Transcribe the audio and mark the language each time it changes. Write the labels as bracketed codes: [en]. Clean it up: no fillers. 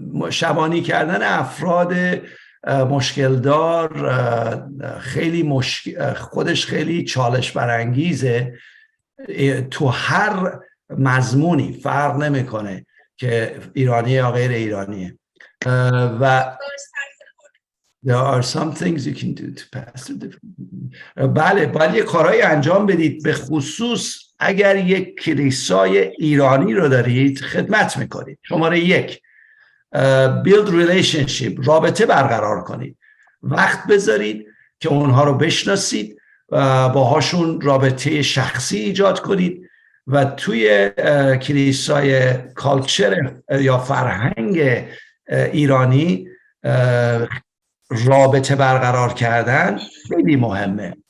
[fa] شبانی کردن افراد مشکل دار خیلی خودش خیلی چالش برانگیزه. تو هر مضمونی فرق نمیکنه که ایرانیه یا غیر ایرانیه. [en] و There are some things you can do to pass the different. [fa] بله، باید یه کارهایی انجام بدید، به خصوص اگر یک کلیسای ایرانی رو دارید خدمت میکنید. شماره 1 [en] build relationship، [fa] رابطه برقرار کنید، وقت بذارید که اونها رو بشناسید، باهاشون رابطه شخصی ایجاد کنید و توی کلیسای کالچر یا فرهنگ ایرانی رابطه برقرار کردن خیلی مهمه.